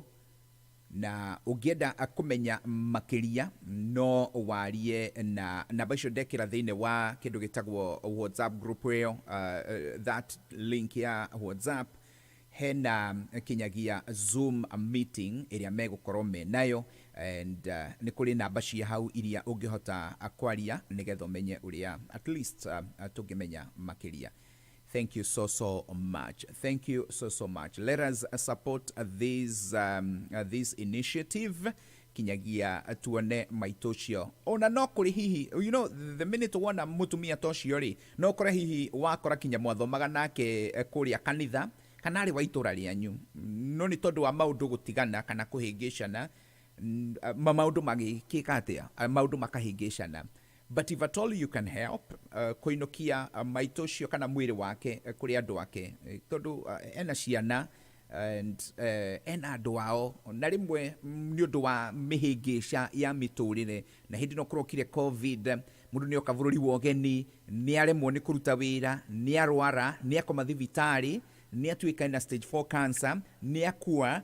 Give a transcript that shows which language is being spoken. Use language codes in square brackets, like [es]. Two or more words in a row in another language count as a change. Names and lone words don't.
[ki] Na ũngĩenda kũmenya makĩria no warie na namba icio ndekĩra thĩinĩ wa kĩndũ gĩtagwo WhatsApp group ĩyo, [en] that link [ki] ya WhatsApp. Hena kinyagia Zoom meeting ĩrĩa megũkorwo menayo, and nĩ kũrĩ namba cia hau iria ũngĩhota kwaria nĩgetha ũmenye ũrĩa [en] at least [ki] tũngĩmenya makĩria. [en] Thank you so much. Thank you so much. Let us support this initiative. [ki] Kinyagia tuone maitũ ũcio. Ona no kũrĩ hihi, [en] you know, the minute [ki] wona mũtumia ta ũcio rĩ, no kũrĩ hihi wakora kinya mwathomaga nake kũrĩa kanitha kana arĩ wa itũra rĩanyu, no nĩ tondũ wa maũndũ gũtigana kana kũhĩngĩcana, maũndũ magĩkĩka atĩa, maũndũ makahĩngĩcana. [en] But if at all you can help [ki] kũinũkia maitũ ũcio kana mwĩrĩ wake kũrĩ andũ ake, tondũ ena ciana and ena andũ ao, na rĩmwe nĩ ũndũ wa mĩhĩngĩca ya mĩtũrĩre, na hĩndĩ no kũrokire COVID, mũndũ nĩ oka bũrũri wa ũgeni, nĩ aremwo nĩ kũruta wĩra, nĩ arwara, nĩ akoma thibitarĩ, nĩ atuĩka na [en] stage 4 cancer, [ki] nĩ akua.